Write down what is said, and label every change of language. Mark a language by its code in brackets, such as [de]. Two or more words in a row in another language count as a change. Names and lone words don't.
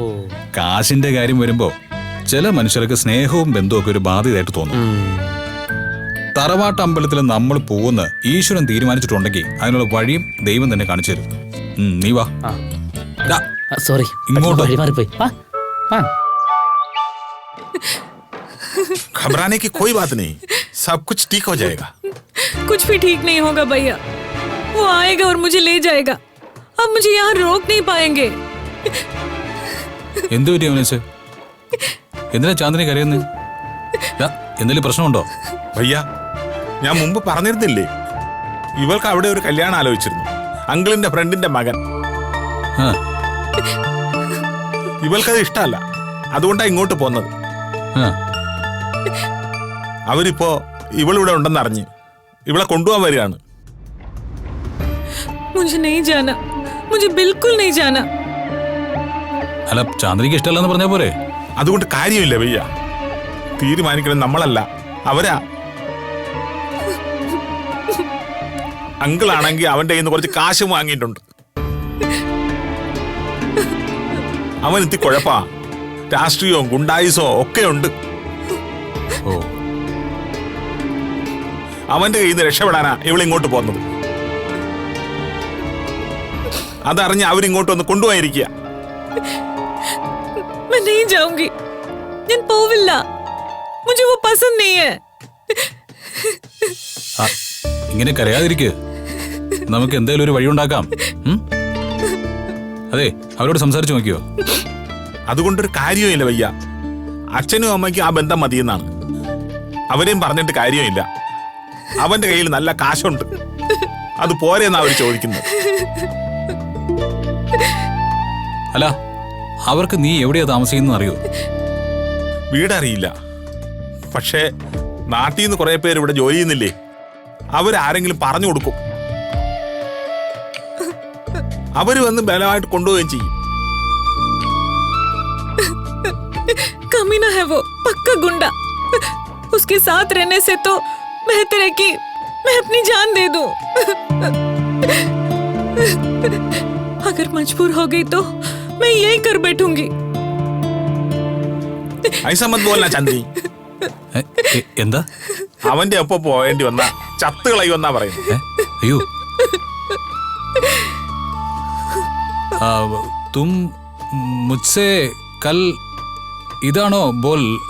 [ml] കാശിന്റെ കാര്യം വരുമ്പോ ചില മനുഷ്യർക്ക് സ്നേഹവും ബന്ധവും ഒക്കെ ഒരു ബാധ്യതയായിട്ട് തോന്നും. തറവാട്ട് അമ്പലത്തിൽ നമ്മൾ പോകുന്ന ഈശ്വരൻ തീരുമാനിച്ചിട്ടുണ്ടെങ്കിൽ അതിനുള്ള വഴിയും ദൈവം തന്നെ കാണിച്ചു തരും. നീ വാ. ദാ, സോറി, ഇങ്ങോട്ട്. വഴി മാറിപ്പോയി. [hi] घबराने की कोई बात नहीं, सब कुछ ठीक हो जाएगा। कुछ भी ठीक नहीं होगा भैया। वो आएगा और मुझे ले जाएगा। अब मुझे यहाँ रोक नहीं पाएंगे। [ml] എന്ത് പറ്റി അവനേച്ച്? എന്തിനാ ചാന്ദിനി കരയുന്നത്? എന്തെങ്കിലും പ്രശ്നമുണ്ടോ? भैया, ഞാൻ മുമ്പ് പറഞ്ഞിരുന്നില്ലേ, ഇവൾക്ക് അവിടെ ഒരു കല്യാണം ആലോചിച്ചിരുന്നു. അങ്കിളിന്റെ ഫ്രണ്ടിന്റെ മകൻ. ആ, ഇവൾക്കത് ഇഷ്ടമല്ല, അതുകൊണ്ടാണ് ഇങ്ങോട്ട് പോന്നത്. ആ. അവരിപ്പോ ഇവളിവിടെ ഉണ്ടെന്ന് അറിഞ്ഞ് ഇവളെ കൊണ്ടുപോകാൻ വരികയാണ്. [hi] मुझे नहीं जाना, मुझे बिल्कुल नहीं जाना। [ml] അല്ല, ചാന്ദിനിക്ക് ഇഷ്ടമല്ലെന്ന് പറഞ്ഞാ പോരെ? അതുകൊണ്ട് കാര്യമില്ല ഭയ്യ, തീരുമാനിക്കണം നമ്മളല്ല, അവരാ. അങ്കിളാണെങ്കിൽ അവന്റെ കയ്യിൽ നിന്ന് കുറച്ച് കാശ് വാങ്ങിയിട്ടുണ്ട്. അവൻ എത്തി കുഴപ്പാ, രാഷ്ട്രീയവും ഗുണ്ടായുസോ ഒക്കെ ഉണ്ട്. ഓ, അവന്റെ കയ്യിൽ നിന്ന് രക്ഷപ്പെടാനാ ഇവളിങ്ങോട്ട് പോകുന്നത്. അതറിഞ്ഞ് അവരിങ്ങോട്ട് വന്ന് കൊണ്ടുപോയിരിക്കുക. [hi] मैं नहीं जाऊंगी, [ml] ഞാൻ പോവില്ല. [hi] मुझे वो पसंद नहीं है। [ml] ഇങ്ങനെ കരയാതിരിക്കുക. നമുക്ക് എന്തായാലും ഒരു വഴി ഉണ്ടാക്കാം. അതെ, അവരോട് സംസാരിച്ചു നോക്കിയോ? അതുകൊണ്ടൊരു കാര്യമില്ല ഭയ്യ, അച്ഛനും അമ്മയ്ക്കും ആ ബന്ധം മതിയെന്നാണ്. അവരെയും പറഞ്ഞിട്ട് കാര്യമില്ല. അവന്റെ കയ്യിൽ നല്ല കാശുണ്ട്, അത് പോരെന്നാ അവർ ചോദിക്കുന്നത്. അല്ല, അവർക്ക് നീ എവിടെയാ താമസിക്കുന്നത് അറിയോ? വീടറിയില്ല, പക്ഷേ നാട്ടിൽ നിന്ന് കുറെ പേര് ഇവിടെ ജോലി ചെയ്യുന്നില്ലേ, അവരാരെങ്കിലും പറഞ്ഞു കൊടുക്കും. അവര് വന്ന് ബലമായിട്ട് കൊണ്ടുപോവുകയും ചെയ്യും. [hi] कमीना है वो, पक्का गुंडा। उसके साथ रहने से तो बेहतर है कि मैं अपनी जान दे दूं। अगर मजबूर हो गई तो मैं यही कर बैठूंगी। ऐसा मत बोलना ചന്ദ്രി. [ml] എന്താ? അവന്റെ ഒപ്പം പോവേണ്ടി വന്ന ചത്തുകളായി വന്നാ പറയുന്നത്. അയ്യോ, തും മുझसे കൽ ഇതാണോ ബോൽ?